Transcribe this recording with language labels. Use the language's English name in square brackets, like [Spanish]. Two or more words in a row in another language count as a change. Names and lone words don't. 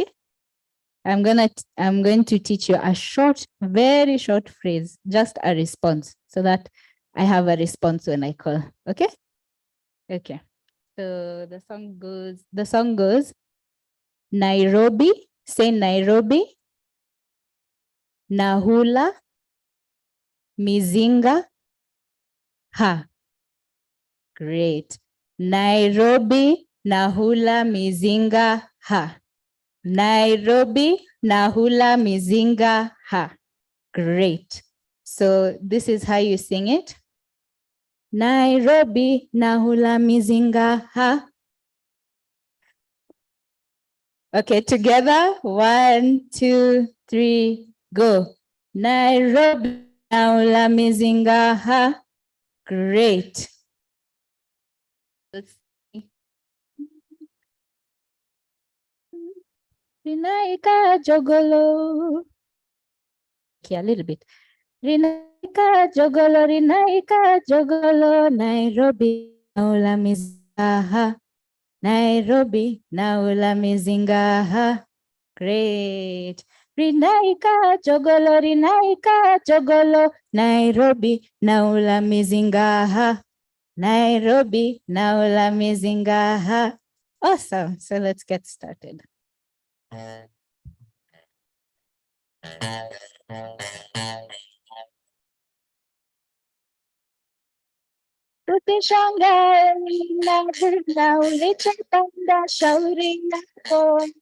[English] I'm going to teach you a short, very short phrase, just a response, so that I have a response when I call. Okay? Okay. So the song goes, Nairobi, say Nairobi, [Swahili] Nahula, Mizinga, Ha. [English] Great. [Swahili] Nairobi, Nahula, Mizinga, Ha. Nairobi, Nahula, Mizinga, Ha. [English] Great. So this is how you sing it. [Swahili] Nairobi, Nahula, Mizinga, Ha. [English] Okay, together. 1, 2, 3, go. [Swahili] Nairobi, Nahula, Mizinga, Ha. [English] Great. Let's see. [Swahili] Rinaika Jogolo. [English] Okay, a little bit. [Swahili] Rinaika Jogolo, Nairobi, Nahula, Mizinga, Ha. Nairobi, Nahula, Mizinga, Ha. [English] Great. [Swahili] Rinaika Jogolo, Nairobi, Nahula, Mizinga, Ha. Nairobi, Nahula, Mizinga, Ha. [English] Awesome. So let's get started. [Swahili] Tutishangae na ulichopanda shauri yako.